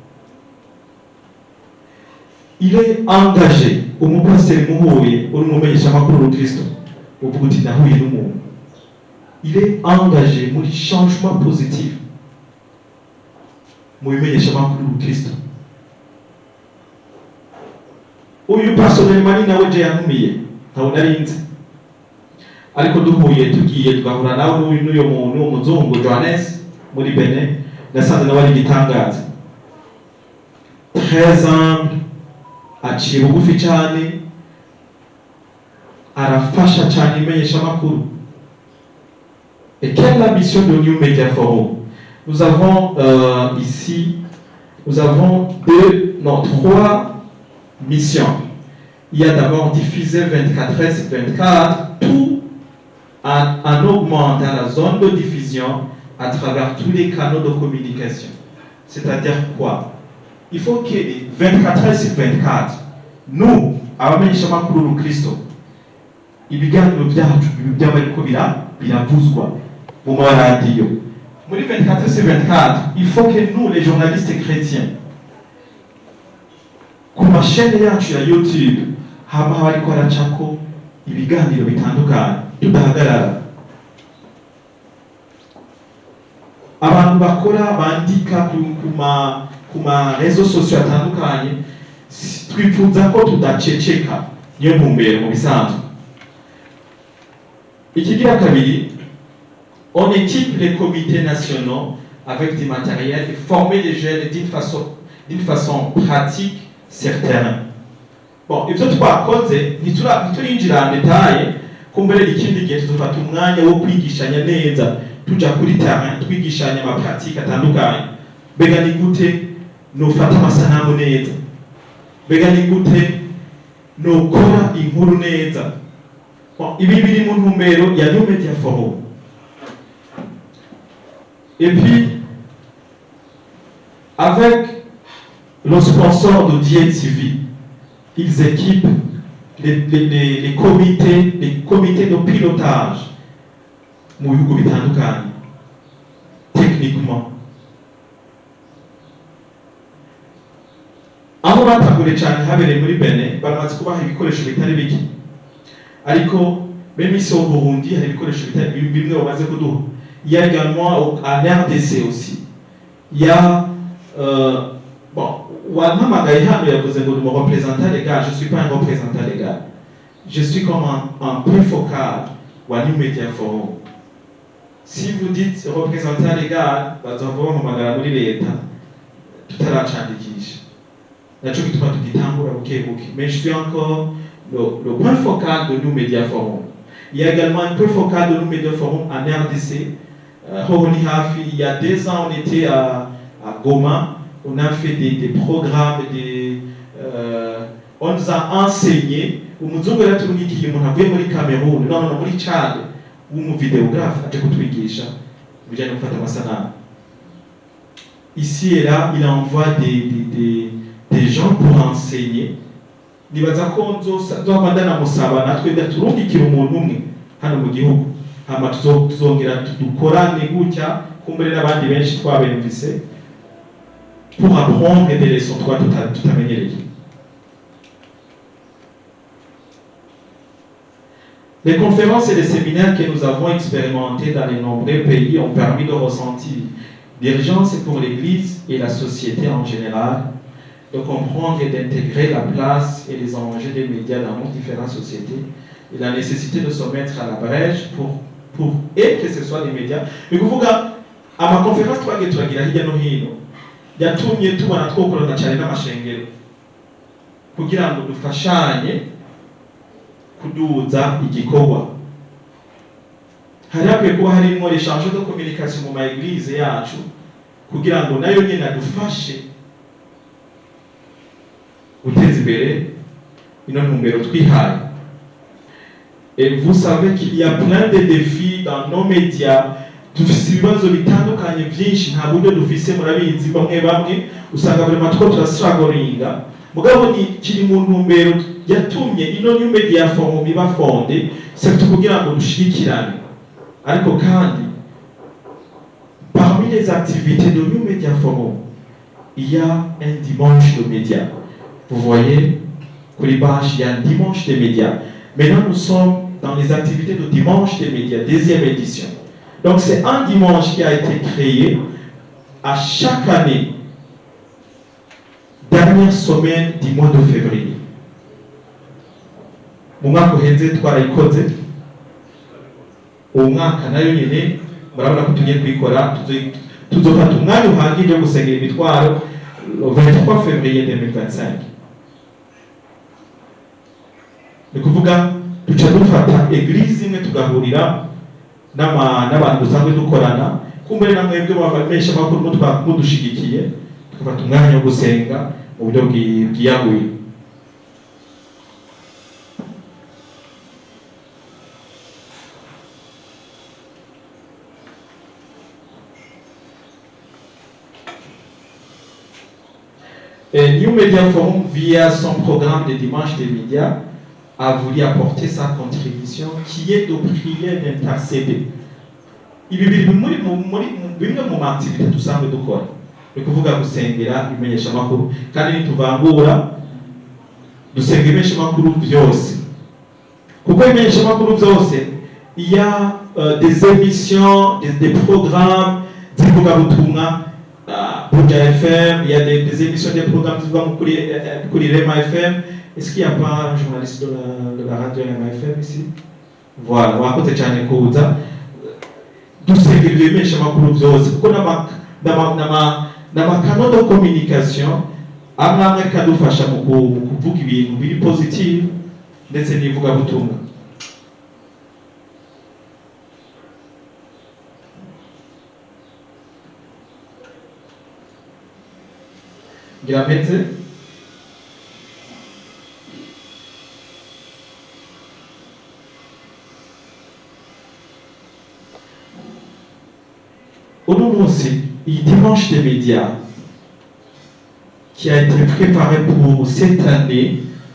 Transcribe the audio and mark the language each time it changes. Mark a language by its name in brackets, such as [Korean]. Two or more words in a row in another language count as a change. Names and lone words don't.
[French] Il est engagé au moment il est engagé dans le changement positif dans le Christ. [Rundi] Uyu personnellement ni nawe je yantumiye ntawe narinze ariko duhuye tugiye twahura nawe n'uyo muntu umuzungu Johannes muri Benin nasanze nawe ari gitangaza [French] très humble [Rundi] aciye bugufi cyane arafasha cyane imenyesha amakuru. [French] Et quelle est la mission de New Media Forum? Nous avons ici, nous avons trois missions. Il y a d'abord diffuser 24/24 tout en augmentant la zone de diffusion à travers tous les canaux de communication. C'est-à-dire quoi? Il faut que 24/24, nous, [Rundi] abamenyesha amakuru Kristo, ibiganiro byacu by'abariko biravuzwa mu maradiyo. Muri 24/24, [French] il faut que nous, les journalistes chrétiens, [Rundi] ku mashene yacu ya YouTube, haba hariko haracako ibiganiro bitandukanye tudahagarara. Abantu bakora bandika ku ma [French] réseaux sociaux [Rundi] atandukanye twifuza ko tudaceceka niyo ntumbero mu bisanzwe. Ikigira kabiri, [French] on équipe les comités nationaux avec du matériel et former les jeunes d'une façon pratique sur terrain. Bon, [Rundi] ibyo twakoze ntiturinjira [French] en détail [Rundi] kumbere ikindi gihe tuzofata umwanya wo kwigishanya neza tuja kuri terrain twigishanya ama pratique atandukanye. Bega ni gute nofata amasanamu neza, bega ni gute nokora inkuru neza. Bon, ibi biri mu ntumbero ya New Media Forum. [French] Et puis, avec le sponsor de DiETV, ils équipent les comités de pilotage [Rundi] mu bihugu bitandukanye [French] techniquement. [Rundi] Aho batagure cyane habereye muri Benin baramaze kubaha ibikoresho bitari bike, ariko [French] même ici au Burundi [Rundi] hari ibikoresho bitari bimwe bamaze kuduha. [French] Il y a également en RDC aussi. Il y a bon, [Rundi] Wanamagaï hano yavuze ngo ni [French] représentant légal. Je ne suis pas un représentant légal. Je suis comme un point focal wa New Media Forum. Si vous dites représentant légal, [Rundi] bazavuga mu magara muri leta tutaracandikisha. Nacho kituma tukitangura bukebuke. [French] Mais je suis encore le point focal de New Media Forum. Il y a également un point focal de New Media Forum en RDC. Il y a 2 ans, on était à Goma. On a fait des programmes, on nous a enseigné. [Rundi] Umuzungu yaraturungikiye umuntu avuye muri Cameroun, non muri Tchad, vidéographe aje kutwigisha bijyanye no gufata amasanamu. [French] Ici et là, il envoie des gens pour enseigner. [Rundi] Nibaza ko nzobandana musaba natwe ndaturungikira umuntu umwe hano mu gihugu. Hama tuzongera dukorane gutya kumbere n'abandi benshi twabemvise [French] pour apprendre des leçons [Rundi] tutamenyereye. [French] Les conférences et les séminaires que nous avons expérimentés dans les nombreux pays ont permis de ressentir d'urgence pour l'Église et la société en général, de comprendre et d'intégrer la place et les enjeux des médias dans nos différentes sociétés et la nécessité de se mettre à la brèche pour et que ce soit les médias. [Rundi] Et kuvuga amakonferensi twagiye turagira hirya no hino yatumye tubona twokorana cyane n'amashengero kugira ngo dufashanye kuduza igikorwa. Hari hakwiye kuba harimo [French] l'échange de communication [Rundi] mu ma-église yacu kugira ngo nayo nyine adufashe guteza imbere ino ntumbero twihaye. [French] Et vous savez qu'il y a plein de défis dans nos médias. [Rundi] Dufise ibibazo bitandukanye byinshi, nta buryo dufise, murabizi bamwe usanga buri matwo turasiragoringa. Mugabo ni kiri mu ntumbero yatumye ino New Media Forum iba fonde, c'est kugira ngo dushikirane. Ariko kandi [French] parmi les activités de New Media Forum, il y a un dimanche de médias. Vous voyez, Koulibash, il y a un dimanche des médias. Maintenant, nous sommes dans les activités de dimanche des médias, 2e édition. Donc, c'est un dimanche qui a été créé à chaque année, dernière semaine du mois de février. [Rundi] Mu mwaka uheze twarayikoze, uwo mwaka nayo nyine murabona ko tugiye kwikora, tuzofata umwanya uhagije wo gusengera imitwaro [French] le 23 février 2025. [Rundi] Ni kuvuga duca dufata eglise imwe tugahurira n'abantu dusanzwe dukorana, kumbere na mwebwe bavamesha makuru mudushigikiye, tukafata umwanya wo gusenga mu buryo bwiyaguye. [French] Et New Media Forum, via son programme de dimanche des médias, a voulu apporter sa contribution qui est de prier d'intercéder. [Rundi] Ibi biri muri bimwe mu activité dusanzwe dukora. Ni kuvuga gusengera imenyesha makuru kandi nituvangura dusenga imenyesha makuru byose. Kuko imenyesha makuru byose, [French] il y a des émissions, des programmes [Rundi] zivuga butumwa [French] Buja FM, il y a des émissions, des programmes kuri Rema FM. Est-ce qu'il n'y a pas un journaliste de la radio Rema FM ici? Voilà, [Rundi] wakoze cyane kuza dusengera ibimesha makuru byose kuko n'amakano [French] de communication [Rundi] amwe kadufasha mu kuvuga ibintu biri positive ndetse n'ivuga butumwa. [French] Grameze il dimanche des médias qui a été préparé pour cette année,